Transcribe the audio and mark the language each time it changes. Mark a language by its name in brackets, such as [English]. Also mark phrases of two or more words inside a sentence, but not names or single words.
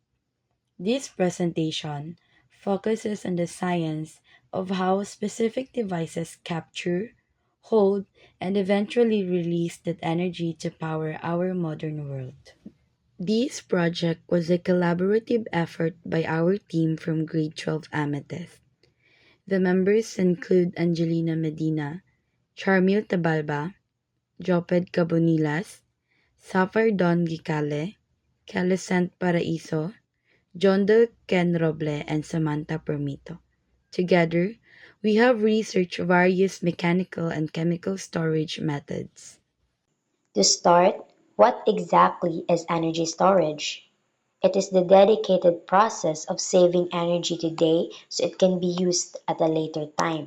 [English] This presentation focuses on the science of how specific devices capture, hold, and eventually release that energy to power our modern world. This project was a collaborative effort by our team from Grade 12 Amethyst. The members include Angelina Medina, Charmil Tabalba, Joped Cabonilas, Safar Don Gicale, Calicent Paraiso, Jondo Ken Roble, and Samantha Permito. Together, we have researched various mechanical and chemical storage methods. To start, what exactly is energy storage? It is the dedicated process of saving energy today so it can be used at a later time.